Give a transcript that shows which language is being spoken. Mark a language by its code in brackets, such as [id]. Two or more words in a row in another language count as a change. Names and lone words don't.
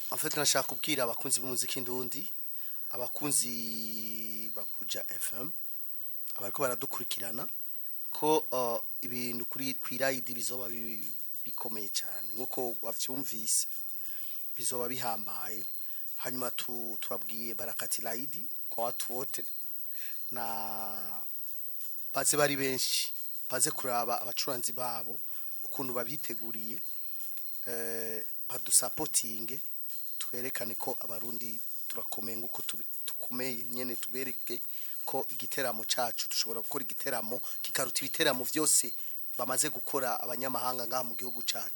[fr] En fait [rn] nashaka kubwira abakunzi b'umuziki ndundi, abakunzi ba Buja FM, abariko baradukurikirana ko ibintu kuri kwirayidi bizoba bikomeye cyane nkuko wavyumvise, bizoba bihambaye. Hanyuma tubabwiye barakati laidi [sw] kwa watu wote [rn] na baze bari benshi, baze kuraba abacuranzi babo ukuntu babiteguriye, badusapotinge, twerekane ko abarundi turakomeye nguko tukomeye nyene, tubereke ko igiteramo cacu dushobora gukora igiteramo kikaruta ibiteramo vyose bamaze gukora abanyamahanga ngaha mu gihugu cacu.